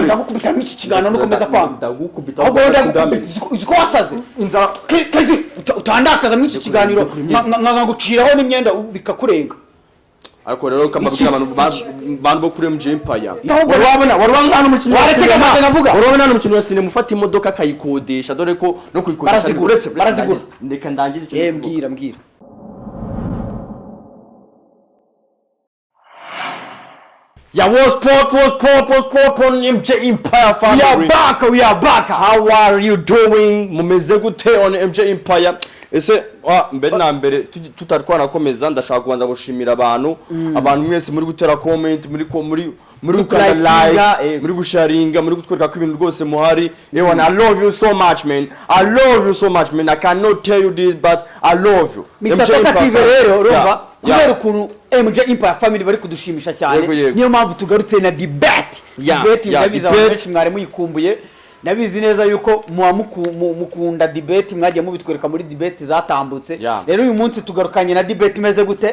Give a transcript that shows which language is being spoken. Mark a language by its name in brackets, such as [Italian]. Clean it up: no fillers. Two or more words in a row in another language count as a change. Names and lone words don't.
[Kinyarwanda] ndagukubita n'iki kiganiro nukomeza kwanga ndagukubita ahubwo uziko wasaze inzara KEYZ utandakaza n'iki kiganiro nkaguciraho n'imyenda bikakurenga ariko rero kamabuye abantu bo kuri MJ Empire warwabona hano umukinnyi warwabona hano umukinnyi wa sinema ufata imodoka akayikodesha dore ko no kuyikodesha barazigura ndeka ndangire icyo mbwira [English] Yeah, was sport on MJ Empire family. We are back. How are you doing? [Kinyarwanda] Mumeze gute on MJ Empire? Ese mbere na mbere tutarikwana komeza ndashaka kubanza gushimira abantu mwese muri gutera comment muri gukanda like muri gusharinga muri gutwereka ko ibintu rwose muhari yewe [English] I love you so much man. I cannot tell you this but I love you. Mr. [Kinyarwanda] Talkative rero urumva kubera ukuntu MJ Empire family bari kudushimisha cyane niyo mpamvu tugarutse na debate yabiza benshi mwari muyikumbuye nabizi neza yuko mukunda debate mwagiye mubitwereka muri debate zatambutse rero uyu munsi tugarukanye na debate imeze gute